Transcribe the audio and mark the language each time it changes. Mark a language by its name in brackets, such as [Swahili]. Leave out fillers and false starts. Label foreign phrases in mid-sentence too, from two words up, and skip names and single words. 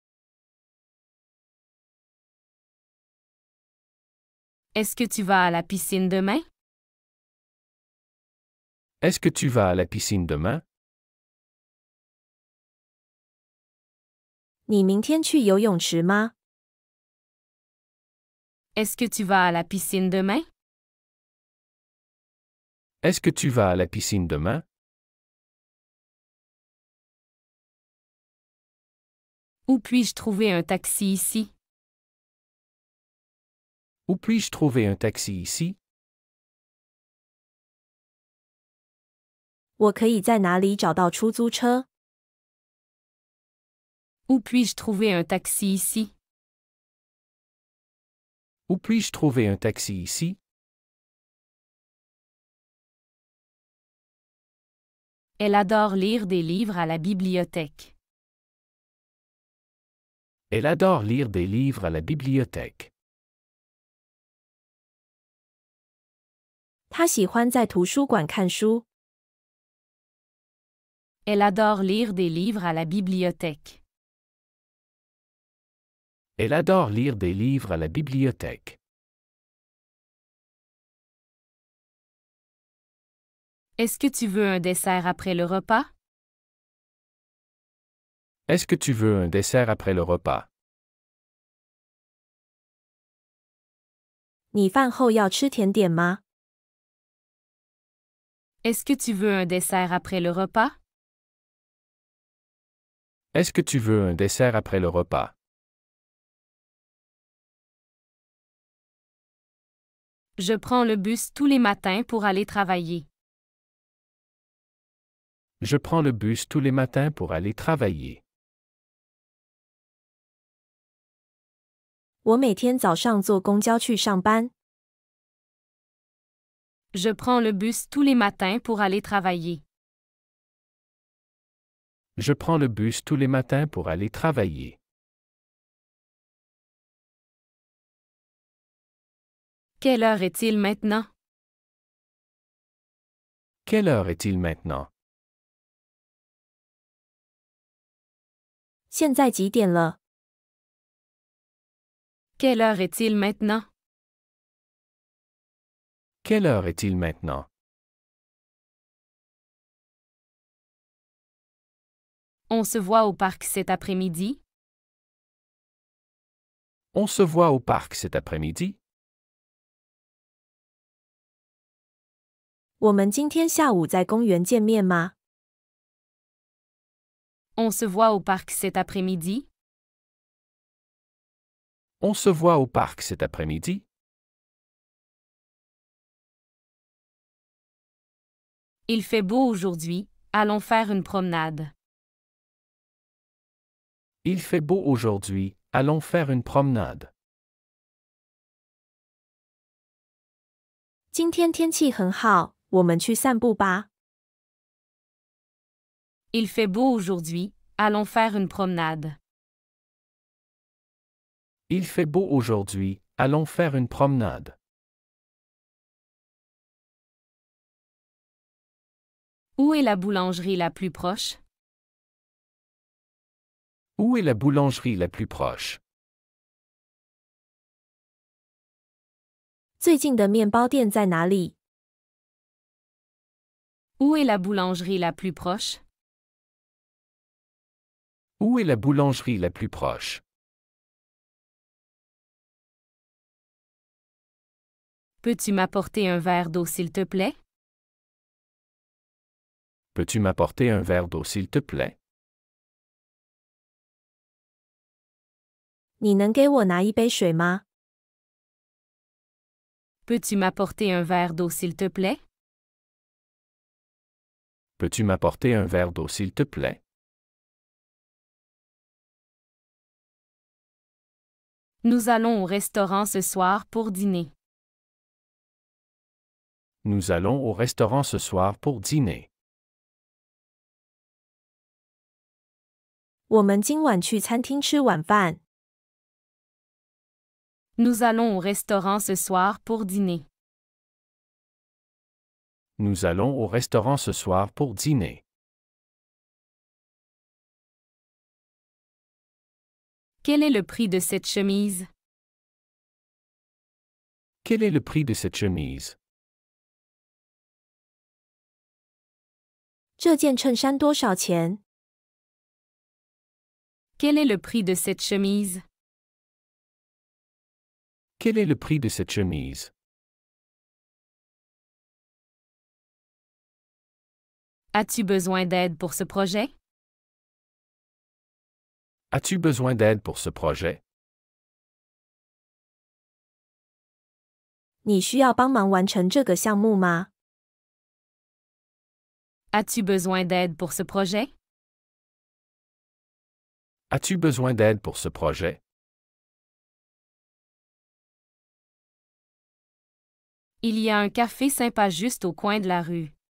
[French] Est-ce que tu vas à la piscine demain? Est-ce que tu vas à la piscine demain? [Chinese] 你明天去游泳池吗？ [French] Est-ce que tu vas à la piscine demain? Est-ce que tu vas à la piscine demain? Où puis-je trouver un taxi ici? Où puis-je trouver un taxi ici? [Chinese] 我可以在哪里找到出租车？ [French] Où puis-je trouver un taxi ici? Où puis-je trouver un taxi ici? Elle adore lire des livres à la bibliothèque. Elle adore lire des livres à la bibliothèque. [Chinese] 他喜欢在图书馆看书。 [French] Elle adore lire des livres à la bibliothèque. Elle adore lire des livres à la bibliothèque. Est-ce que tu veux un dessert après le repas? Est-ce que tu veux un dessert après le repas? [Chinese] 你饭后要吃甜点吗？ [French] Est-ce que tu veux un dessert après le repas? Est-ce que tu veux un dessert après le repas? Je prends le bus tous les matins pour aller travailler. Je prends le bus tous les matins pour aller travailler. [Chinese] 我每天早上坐公交去上班。 [French] Je prends le bus tous les matins pour aller travailler. Je prends le bus tous les matins pour aller travailler. Quelle heure est-il maintenant? Quelle heure est-il maintenant? [Chinese] 现在几点了？ [French] Quelle heure est-il maintenant? Quelle heure est-il maintenant? On se voit au parc cet après-midi? On se voit au parc cet après-midi? [Chinese] 我们今天下午在公园见面吗？ [French] On se voit au parc cet après-midi? On se voit au parc cet après-midi? Il fait beau aujourd'hui, allons faire une promenade. Il fait beau aujourd'hui, allons faire une promenade. [Chinese] 今天天气很好，我们去散步吧。 [French] Il fait beau aujourd'hui, allons faire une promenade. Il fait beau aujourd'hui, allons faire une promenade. Où est la boulangerie la plus proche? Où est la boulangerie la plus proche? [Chinese] 最近的面包店在哪里？ [French] Où est la boulangerie la plus proche? Où est la boulangerie la plus proche? Peux-tu m'apporter un verre d'eau s'il te plaît? Peux-tu m'apporter un verre d'eau s'il te plaît? [Chinese] 你能给我拿一杯水吗？ [French] Peux-tu m'apporter un verre d'eau s'il te plaît? Peux-tu m'apporter un verre d'eau s'il te plaît? Nous allons au restaurant ce soir pour dîner. Nous allons au restaurant ce soir pour dîner. [Chinese] 我们今晚去餐厅吃晚饭。 [French] Nous allons au restaurant ce soir pour dîner. Nous allons au restaurant ce soir pour dîner. Quel est le prix de cette chemise? Quel est le prix de cette chemise? [Chinese] 这件衬衫多少钱？ [French] Quel est le prix de cette chemise? Quel est le prix de cette chemise? As-tu besoin d'aide pour ce projet? As-tu besoin d'aide pour ce projet? [Chinese] 你需要帮忙完成这个项目吗？ [French] As-tu besoin d'aide pour ce projet? As-tu besoin d'aide pour ce projet? Il y a un café sympa juste au coin de la rue.